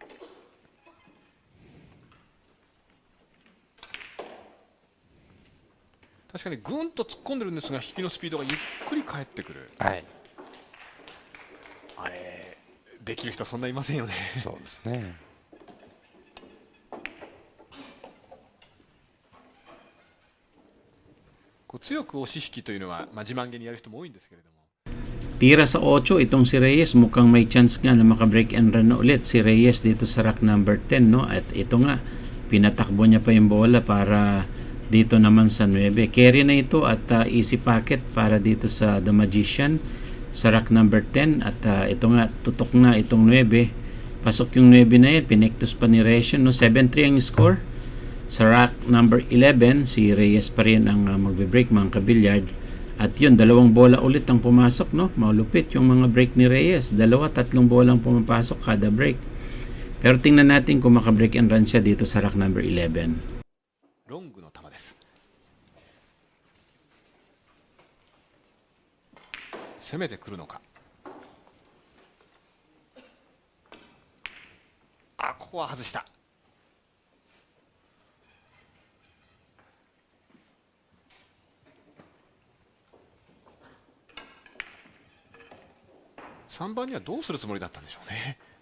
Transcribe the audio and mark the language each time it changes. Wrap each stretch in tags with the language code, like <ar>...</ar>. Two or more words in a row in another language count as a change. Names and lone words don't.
<ja>確かにぐんと突っ込んでるんですが、引きのスピードがゆっくり返ってくる。はい、あれできる人そんないませんよね。そうですね。こう強く押し引きというのは、自慢げにやる人も多いんですけれども。</ja> <tl>Tira sa 8 itong si Reyes, mukhang may chance nga na maka-</tl> <en>break and run</en> <tl>na ulit si Reyes dito sa</tl> <en>rack number 10,</en> <tl>no? At ito nga, pinatakbo niya pa yung bola para dito naman sa 9. Carry na ito at</tl> <en>easy packet</en> <tl>para dito sa The Magician sa</tl> <en>rack number 10</en> <tl>at ito nga, tutok na itong 9. Pasok yung 9 na yan, pinektos pa ni Reyes, no? 7-3 ang score. Sa</tl> <en>rack number 11,</en> <tl>si Reyes pa rin ang magbe-break, mga kabilyard. At yun, 2 bola ulit ang pumasok, no? Malupit yung mga break ni Reyes. 2-3 bola ang pumapasok kada break. Pero tingnan natin kung maka-</tl> <en>break and run</en> <tl>siya dito sa</tl> <en>rack number 11.</en> <ja>ロングの球です。攻めてくるのか。ここは外した。3番にはどうするつもりだったんでしょうね。</ja>